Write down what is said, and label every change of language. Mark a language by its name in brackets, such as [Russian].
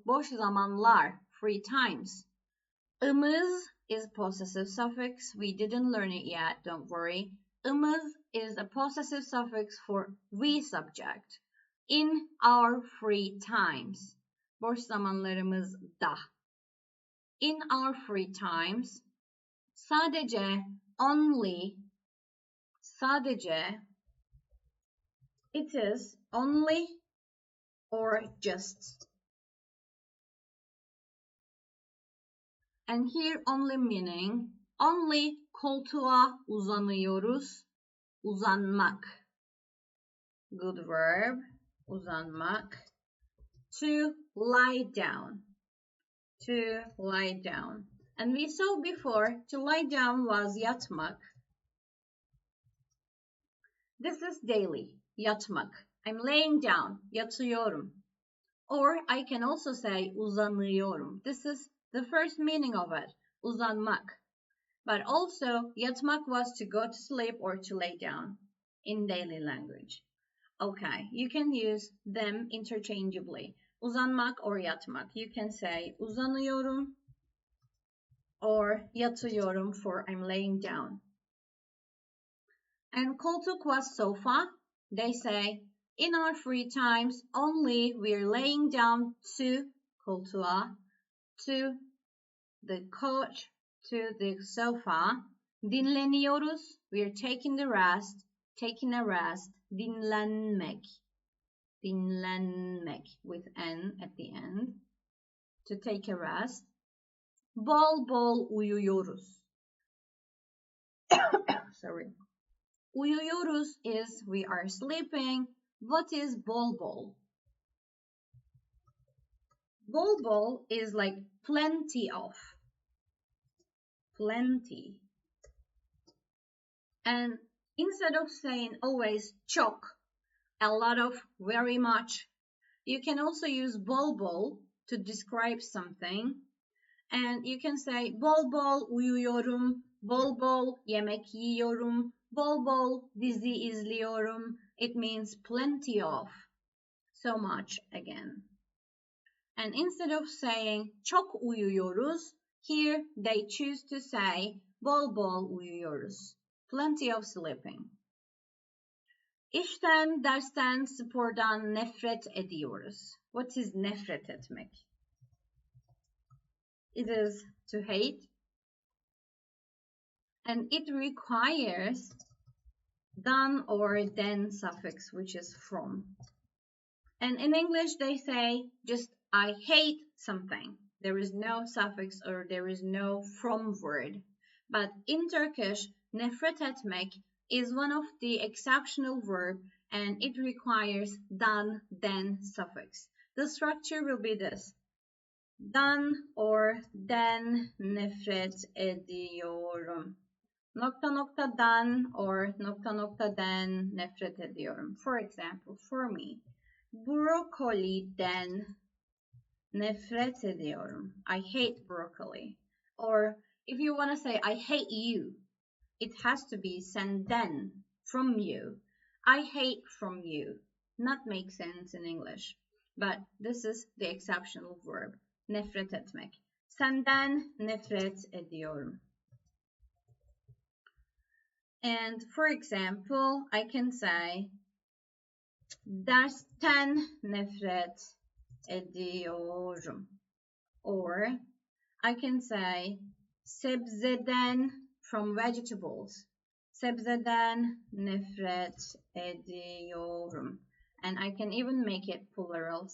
[Turkish] Boş zamanlar, [English] free times. Imız is possessive suffix. We didn't learn it yet, don't worry. Imız is a possessive suffix for we subject. In our free times. [Turkish] Boş zamanlarımızda. [English] In our free times. Sadece, only. Sadece. It is only or just. And here only meaning, only [Turkish] koltuğa uzanıyoruz. [English] Uzanmak. Good verb. Uzanmak. To lie down. To lie down. And we saw before, to lie down was yatmak. This is daily, yatmak. I'm laying down, yatıyorum. Or I can also say uzanıyorum. This is the first meaning of it, uzanmak. But also, yatmak was to go to sleep or to lay down in daily language. Okay, you can use them interchangeably. Uzanmak or yatmak. You can say uzanıyorum or yatıyorum for I'm laying down. And koltuk was sofa. They say, in our free times, only we're laying down to koltuğa, to the couch, to the sofa. Dinleniyoruz. We're taking a rest. Dinlenmek. Dinlenmek with N at the end. To take a rest. [Turkish] Bol bol uyuyoruz. [English] Sorry. Uyuyoruz is we are sleeping. What is bol bol? Bol bol is like plenty of. Plenty. And instead of saying always çok, a lot of, very much, you can also use bol bol to describe something. And you can say [Turkish] bol bol uyuyorum, bol bol yemek yiyorum, bol bol dizi izliyorum. [English] It means plenty of, so much again. And instead of saying [Turkish] çok uyuyoruz, [English] here they choose to say [Turkish] bol bol uyuyoruz, [English] plenty of sleeping. [Turkish] İşten, dersten, spordan nefret ediyoruz. [English] What is nefret etmek? It is to hate. And it requires dan or den suffix, which is from. And in English, they say just I hate something. There is no suffix or there is no from word. But in Turkish, nefret etmek is one of the exceptional verb and it requires dan, den suffix. The structure will be this. Dan or den [Turkish] nefret ediyorum. Nokta noktadan or nokta noktadan nefret ediyorum. [English] For example, for me, [Turkish] brokoliden nefret ediyorum. [English] I hate broccoli. Or if you want to say I hate you, it has to be senden, from you. I hate from you. Not make sense in English. But this is the exceptional verb. Nefret etmek. [Turkish] Senden nefret ediyorum. [English] And for example, I can say [Turkish] dersten nefret ediyorum. [English] Or I can say sebzeden, from vegetables. [Turkish] Sebzeden nefret ediyorum. [English] And I can even make it plural.